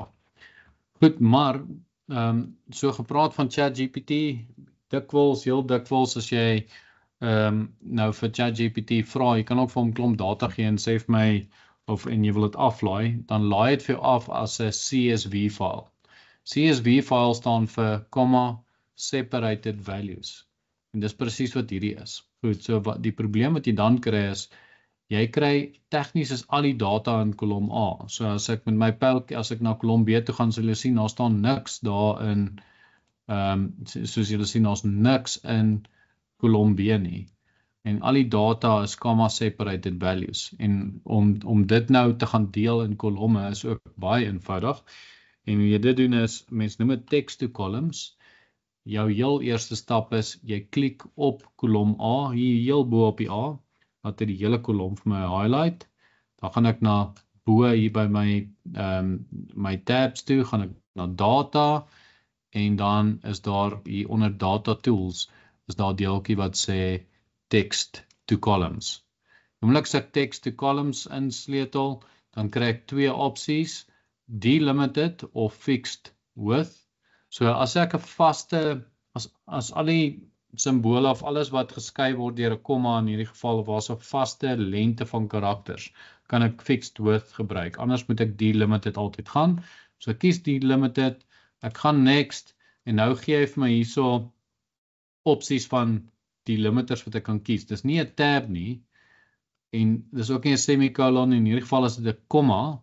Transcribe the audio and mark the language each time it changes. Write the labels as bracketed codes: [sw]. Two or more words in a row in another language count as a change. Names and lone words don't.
[af] Goed, maar so gepraat van ChatGPT, heel dikwels as jy nou vir ChatGPT vra, jy kan ook vir hom klomp data gee en sê vir my, en jy wil dit aflaai, dan laai dit vir jou af as 'n [en] CSV file. CSV file [af] staan vir [en] comma separated values, [af] en dis presies wat hierdie is. Goed, so die probleem wat jy dan kry is, jy kry, tegnies is al die data in kolom A, so as ek met my pyltjie, as ek na kolom B toe gaan, sal jy sien, daar staan niks daar in, soos julle sien, daar's niks in kolom B nie, en al die data is [en] comma separated values, [af] en om dit nou te gaan deel in kolomme is ook baie eenvoudig, en hoe jy dit doen is, mens noem dit [en] text to columns, [af] jou heel eerste stap is, jy klik op kolom A, hier heel bo op die A, laat hy die hele kolom vir my highlight, dan gaan ek na bo hier by my tabs toe, gaan ek na data, en dan is daar hier onder [en] data tools, [af] is daar 'n deeltjie wat sê [en] text to columns. [af] Oomblik as ek [en] text to columns [af] insleutel, dan kry ek twee opsies, delimited of [en] fixed width. [af] So as ek 'n vaste, as al die simbole of alles wat geskei word deur 'n komma in hierdie geval, was 'n vaste lengte van karakters, kan ek [en] fixed width [af] gebruik. Anders moet ek delimited altyd gaan. So ek kies delimited, ek gaan next, en nou gee hy vir my hierso opsies van delimiters wat ek kan kies. Dis nie 'n tab nie, en dis ook nie 'n semicolon, in hierdie geval is dit 'n komma.